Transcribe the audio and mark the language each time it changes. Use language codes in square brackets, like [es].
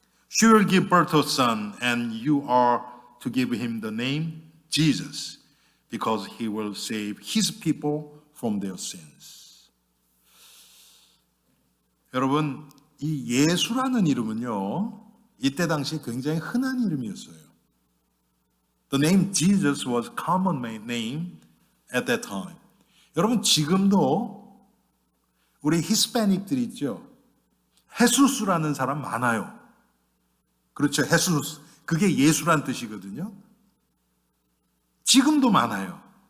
[en] She will give birth to a son, and you are to give him the name Jesus, because he will save his people from their sins. [ko] 여러분, 이 예수라는 이름은요, 이때 당시 굉장히 흔한 이름이었어요. [en] The name Jesus was common name at that time. [ko] 여러분, 지금도 우리 히스패닉들 있죠? 헤수스라는 사람 많아요. 그렇죠. 헤수스. 그게 예수란 뜻이거든요. 지금도 많아요.